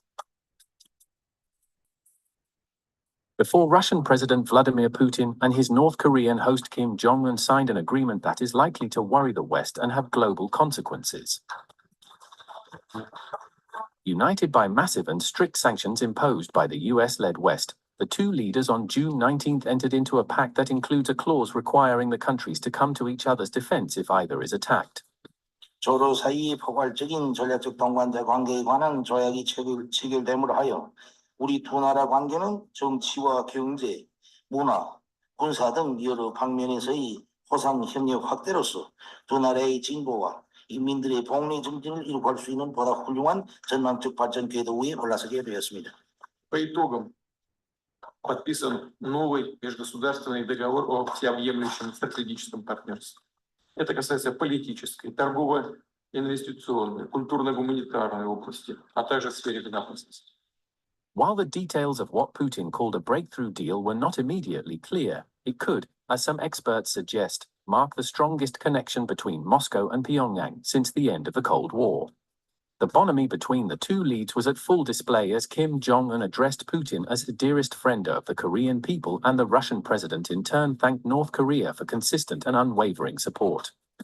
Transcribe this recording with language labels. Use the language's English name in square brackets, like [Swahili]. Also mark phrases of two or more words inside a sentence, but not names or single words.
[English] Before Russian President Vladimir Putin and his North Korean host Kim Jong-un signed an agreement that is likely to worry the West and have global consequences. United by massive and strict sanctions imposed by the US-led West, the two leaders on June 19th entered into a pact that includes a clause requiring the countries to come to each other's defense if either is attacked. [Korean] 조로 사이 포괄적인 전략적 동반자 관계에 관한 조약이 체결됨으로 하여 우리 두 나라 관계는 정치와 경제, 문화, 군사 등 여러 방면에서의 호상 협력 확대로서 두 나라의 진보와 인민들의 복리 증진을 이룩할 수 있는 보다 훌륭한 전망적 발전 궤도 위에 올라서게 되었습니다. [Russian] По итогам подписан новый межгосударственный договор о всеобъемлющем стратегическом партнерстве. Это касается политической, торговой, инвестиционной, культурно-гуманитарной области, а также в сфере безопасности. [English] While the details of what Putin called a breakthrough deal were not immediately clear, it could, as some experts suggest, mark the strongest connection between Moscow and Pyongyang since the end of the Cold War. The bonhomie between the two leads was at full display as Kim Jong-un addressed Putin as the dearest friend of the Korean people, and the Russian president in turn thanked North Korea for consistent and unwavering support.